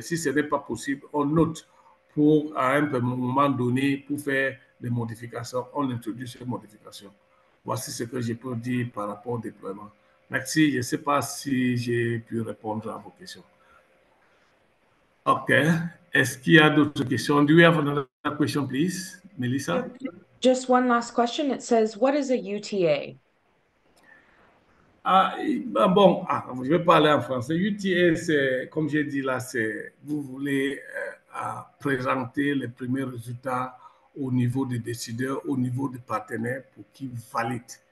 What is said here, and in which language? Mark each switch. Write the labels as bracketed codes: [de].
[fr] Si ce n'est pas possible, on note pour, à un moment donné, pour faire des modifications, on introduit ces modifications. Voici ce que je peux dire par rapport au déploiement. Merci. Je ne sais pas si j'ai pu répondre à vos questions. OK. Est-ce qu'il y a d'autres questions? [en] Do we have another question, please, Melissa? Just one last question. It says, what is a UTA? [fr] Ah, bon, je vais parler en français. UTA, c'est, comme j'ai dit là, c'est, vous voulez présenter les premiers résultats au niveau des décideurs, au niveau des partenaires pour qu'ils valident.